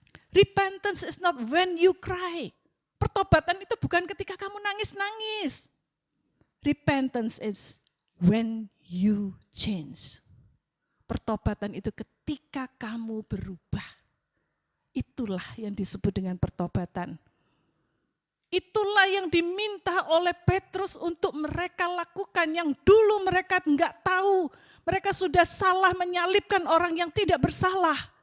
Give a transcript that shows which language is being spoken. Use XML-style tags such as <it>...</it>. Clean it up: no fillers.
<en>Repentance is not when you cry.</en> <id>Pertobatan itu bukan ketika kamu nangis-nangis.</id> <en>Repentance is when you change.</en> <id>Pertobatan itu ketika kamu berubah. Itulah yang disebut dengan pertobatan. Itulah yang diminta oleh Petrus untuk mereka lakukan yang dulu mereka enggak tahu. Mereka sudah salah menyalibkan orang yang tidak bersalah.</id>